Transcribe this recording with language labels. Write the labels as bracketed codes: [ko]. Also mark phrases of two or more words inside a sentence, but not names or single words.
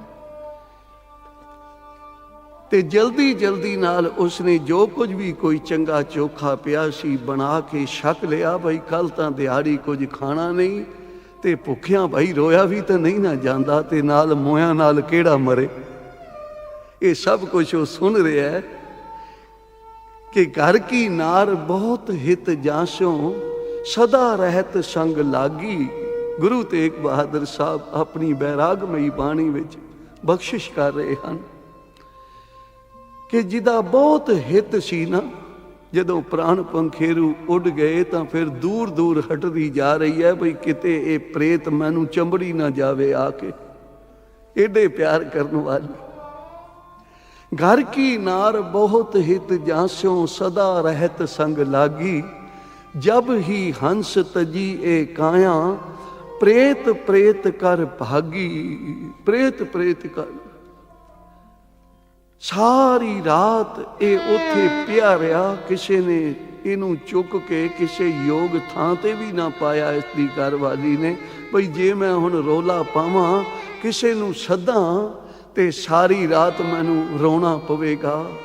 [pa] ਤੇ ਜਲਦੀ ਜਲਦੀ ਨਾਲ ਉਸਨੇ ਜੋ ਕੁਝ ਭੀ ਕੋਈ ਚੰਗਾ ਚੋਖਾ ਪਿਆ ਸੀ ਬਣਾ ਕੇ ਛਕ ਲਿਆ, ਭਾਈ ਕੱਲ੍ਹ ਤਾਂ ਦਿਹਾੜੀ ਕੁਝ ਖਾਣਾ ਨਹੀਂ, ਤੇ ਭੁੱਖਿਆਂ ਭਾਈ ਰੋਇਆ ਭੀ ਤੋ ਨਹੀਂ ਨਾ ਜਾਂਦਾ, ਤੇ ਨਾਲ ਮੋਇਆ ਨਾਲ ਕਿਹੜਾ ਮਰੇ। [hi] ये सब कुछ वो सुन रहा है कि घर की नार बहुत हित जांसों, सदा रहत संग लागी। [pa] ਗੁਰੂ ਤੇਗ ਬਹਾਦਰ ਸਾਹਿਬ ਆਪਣੀ ਬੈਰਾਗਮਈ ਬਾਣੀ ਵਿਚ ਬਖ਼ਸ਼ਿਸ਼ ਕਰ ਰਹੇ ਹਨ ਕਿ ਜਿਦਾ ਬਹੁਤ ਹਿਤ ਸੀ ਨਾ, ਜਦੋਂ ਪ੍ਰਾਣ ਪੰਖੇਰੂ ਉੱਡ ਗਏ ਤੋ ਫਿਰ ਦੂਰ ਦੂਰ ਹਟਦੀ ਜਾ ਰਹੀ ਹੈ, ਬਈ ਕਿਤੇ ਇਹ ਪ੍ਰੇਤ ਮੈਨੂੰ ਚੰਬੜੀ ਨਾ ਜਾਵੇ ਆਕੇ, ਏਡੇ ਪਿਆਰ ਕਰਨੇ ਵਾਲੀ। [hi] घर की नार बहुत हित जांस्यों, सदा रहत संग लागी, जब ही हंस तजी ए काया, प्रेत प्रेत कर भागी। [pa] ਪ੍ਰੇਤ ਪ੍ਰੇਤ ਕਰ ਸਾਰੀ ਰਾਤ ਇਹ ਉੱਥੇ ਪਿਆ ਰਿਹਾ, ਕਿਸੀ ਨੇ ਇਹਨੂੰ ਚੁੱਕ ਕੇ ਕਿਸੀ ਯੋਗ ਥਾਂ ਤੇ ਭੀ ਨਾ ਪਾਇਆ। ਇਸਕੀ ਘਰਵਾਲੀ ਨੇ ਬਈ ਜੇ ਮੈਂ ਹੁਣ ਰੌਲਾ ਪਾਵਾਂ, ਕਿਸੀ ਨੂੰ ਸੱਦਾਂ ਤੇ ਸਾਰੀ ਰਾਤ ਮੈਨੂੰ ਰੋਣਾ ਪਵੇਗਾ।